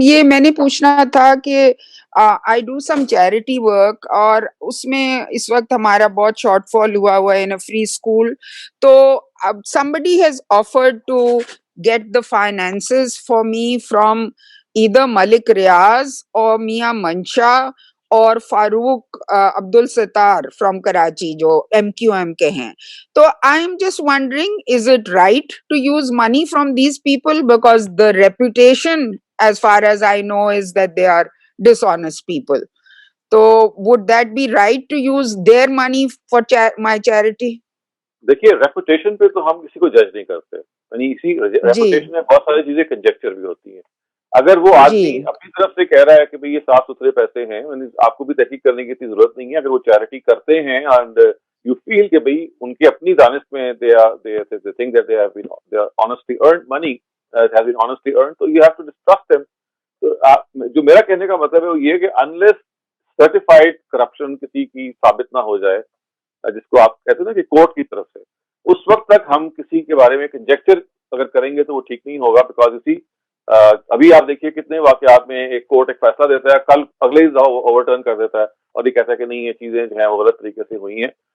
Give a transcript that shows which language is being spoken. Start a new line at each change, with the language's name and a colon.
Urdu: یہ میں نے پوچھنا تھا کہ
English: I do some charity work
Urdu: اور اس میں اس وقت ہمارا بہت شارٹ فال ہوا ہے
English: In a free school. تو اب somebody has offered to get the finances for me from either Malik Riaz or Mia Mansha اور Farooq Abdul Sattar from Karachi
Urdu: جو MQM کے ہیں.
English: تو I am just wondering is it right to use money from these people because the reputation as far as I know is that they are dishonest people. تو would that be right to use their money for my charity?
Urdu: دیکھیے reputation پہ تو ہم کسی کو جج نہیں کرتے، یعنی اسی ریپوٹیشن میں بہت ساری چیزیں کنجیکچر بھی ہوتی ہیں. اگر وہ آدمی اپنی طرف سے کہہ رہا ہے کہ بھئی یہ صاف ستھرے پیسے ہیں، آپ کو بھی تحقیق کرنے کی اتنی ضرورت نہیں ہے. اگر وہ چیریٹی کرتے ہیں
English: and you feel
Urdu: کہ بھئی ان کی اپنی دانش میں
English: they think that they are honestly earned money, it has been honestly earned, so you have to distrust them.
Urdu: تو جو میرا کہنے کا مطلب ہے وہ یہ کہ
English: unless certified corruption
Urdu: کسی کی ثابت نہ ہو جائے، جس کو آپ کہتے ہیں نا کہ کورٹ کی طرف سے، اس وقت تک ہم کسی کے بارے میں کنجیکچر اگر کریں گے تو وہ ٹھیک نہیں ہوگا. بیکاز اسی ابھی آپ دیکھیے کتنے واقعات میں ایک کورٹ ایک فیصلہ دیتا ہے، کل اگلے ہی اوور ٹرن کر دیتا ہے اور یہ کہتا ہے کہ نہیں یہ چیزیں جو ہیں وہ غلط طریقے سے ہوئی ہیں.